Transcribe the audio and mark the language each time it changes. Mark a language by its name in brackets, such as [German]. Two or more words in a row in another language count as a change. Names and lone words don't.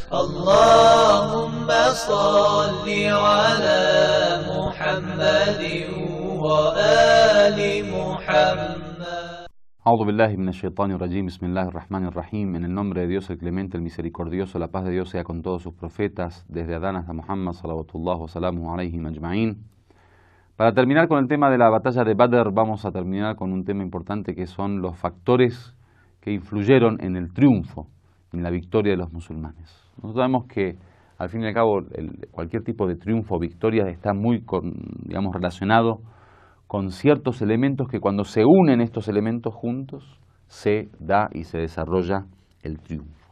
[Arabic] اللهم صل على محمد وآل محمد. أعوذ بالله من الشيطان الرجيم. بسم الله الرحمن الرحيم. [Spanish] En el nombre de Dios el Clemente, el Misericordioso, la paz de Dios sea con todos sus profetas, desde Adán hasta Muhammad, [Arabic] صلوات الله وسلامه عليهم أجمعين. [Spanish] Para terminar con el tema de la batalla de Badr, vamos a terminar con un tema importante que son los factores que influyeron en el triunfo, en la victoria de los musulmanes. Nosotros sabemos que, al fin y al cabo, cualquier tipo de triunfo o victoria está muy, relacionado con ciertos elementos que cuando se unen estos elementos juntos, se da y se desarrolla el triunfo.